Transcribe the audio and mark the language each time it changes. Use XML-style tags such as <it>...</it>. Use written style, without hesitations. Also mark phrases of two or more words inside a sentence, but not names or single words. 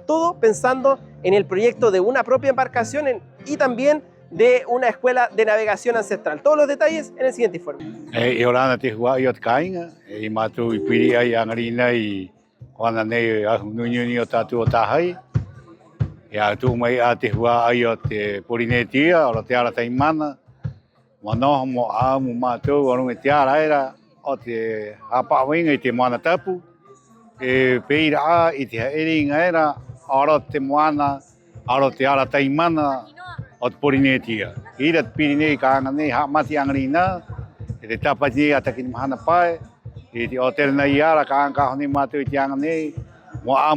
<es>Todo pensando en el proyecto de una propia embarcación y también de una escuela de navegación ancestral. Todos los detalles en el siguiente informe.</es> <rap>Ya tu mai ate hua ayo te Polinesia o te ara taimana mano mo a mo mato o te ara era o te apa winga te mana tapu e peira i te eringa era ora te moana ora te ara taimana o te Polinesia ira te Pirinei ka ngane ha mati angrina te tapati ata ki mahana pai i te hotel na iara ka honi mato i te angane mo</rap>